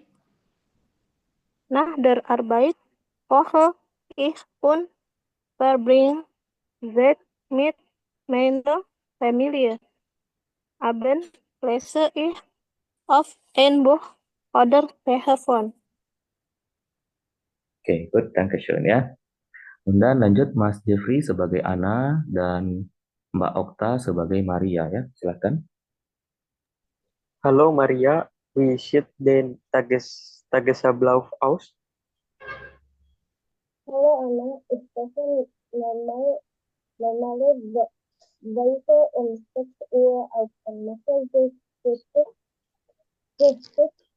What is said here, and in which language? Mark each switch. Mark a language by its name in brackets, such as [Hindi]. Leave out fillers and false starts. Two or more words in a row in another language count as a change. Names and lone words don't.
[German] Nach der Arbeit koche ich und verbringe Zeit mit meiner Familie. Abends lese ich auf ein Buch oder Telefon. [English] Oke, good, Dankeschön ya. [Indonesian] Kemudian lanjut Mas Jeffrey sebagai Ana dan Mbak Okta sebagai Maria ya. Silakan. [German] Hallo Maria, wie sieht den Tagesablauf aus? Hallo Anna, ich spreche normale Weise um 6 Uhr auf und mache Frühstück.